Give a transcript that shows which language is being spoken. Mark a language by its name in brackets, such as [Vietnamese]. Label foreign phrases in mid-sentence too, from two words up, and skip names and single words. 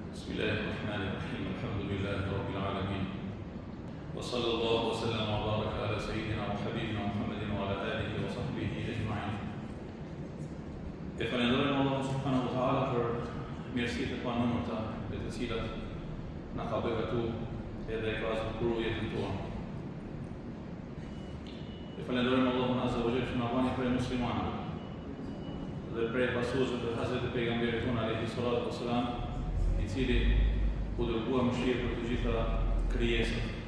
[Arabic] الله الرحمن الرحيم الحمد لله رب العالمين وصلى الله وسلم وبارك على سيدنا وحبيبنا محمد وعلى آله وصحبه أجمعين. [Albanian] E falenderojmë Allahun [Arabic] سبحانه وتعالى [Albanian] për mirësitë e panumërta me të cilat na ka beqatuar edhe ka zgjuar jetën tonë. E falenderojmë Allahun [Arabic] عز وجل [Albanian] që na bani prej muslimanëve dhe prej pasuesve të Hazreti pejgamberit tonë [Arabic] عليه الصلاة والسلام, [Albanian] i cili u dërgua mëshirë për të gjitha krijesat.